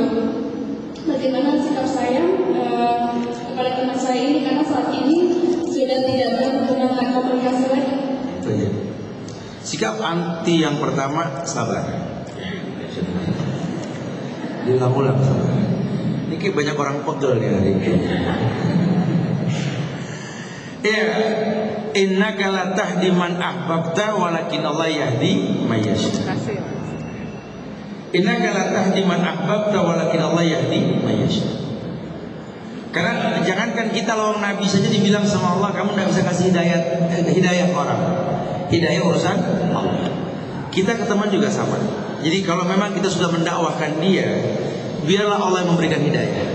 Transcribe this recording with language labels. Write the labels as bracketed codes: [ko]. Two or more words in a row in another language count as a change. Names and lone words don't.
[id] Bagaimana sikap saya kepada teman saya ini, karena saat ini sudah tidak menggunakan komunikasi lagi. Itu ya. Sikap anti yang pertama, sabar. Diulang-ulang sabar. Ini kayak banyak orang pegel nih hari ini. Ya, [ar] إنك لا تهدي من أحببت ولكن الله يهدي من يشاء. إنك لا تهدي من أحببت ولكن الله يهدي من يشاء. [id] Karena jangankan kita lawang Nabi saja dibilang sama Allah, kamu tidak bisa kasih hidayah orang. Hidayah urusan Allah. Kita ke teman juga sama. Jadi kalau memang kita sudah mendakwahkan dia, biarlah Allah yang memberikan hidayah.